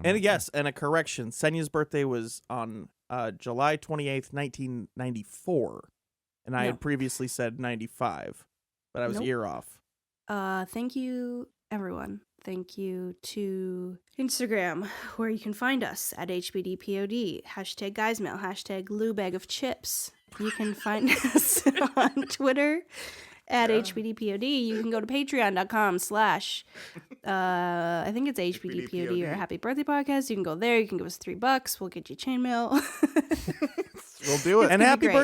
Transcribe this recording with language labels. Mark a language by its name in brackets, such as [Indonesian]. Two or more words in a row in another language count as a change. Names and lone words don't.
[English] And yes, and a correction. Senya's birthday was on July 28th, 1994. And I had previously said 95, but I was Nope. ear off. Thank you, everyone. Thank you to Instagram, where you can find us at HBDPOD, hashtag guysmail, hashtag #LouBagOfChips. You can find us on Twitter at HBDPOD. You can go to patreon.com/ I think it's HBDPOD or Happy Birthday Podcast. You can go there. You can give us $3. We'll get you chainmail. We'll do it. And happy great.